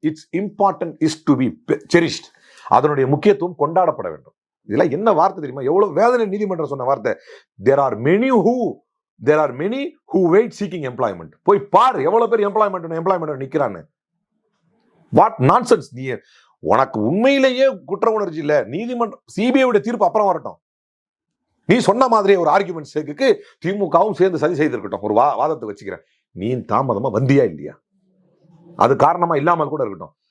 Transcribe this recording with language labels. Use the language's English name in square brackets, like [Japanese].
[English] Its important is to be cherished. [Tamil] அதனுடைய முக்கியத்துவம் கொண்டாடப்பட வேண்டும். இதெல்லாம் என்ன வார்த்தை தெரியுமா? எவ்வளவு வேதனை நீதிமன்றம் சொன்ன வார்த்தை. [English] There are many who wait seeking employment. [Tamil] போய் பாரு எவ்வளவு பேர் எம்ப்ளாய்மெண்ட் நிக்கிறான்னு. [English] What nonsense. [Tamil] நீ உனக்கு உண்மையிலேயே குற்ற உணர்ச்சி இல்ல, நீதிமன்றம் சிபிஐ தீர்ப்பு அப்புறம் வரட்டும். நீ சொன்ன மாதிரி ஒரு ஆர்குமெண்ட் சேர்க்கு திமுகவும் சேர்ந்து சதி செய்திருக்கட்டும், ஒரு வாதத்தை வச்சுக்கிறேன். நீ தாமதமா வந்தியா இல்லையா, அது காரணமா இல்லாமல் கூட இருக்கட்டும்.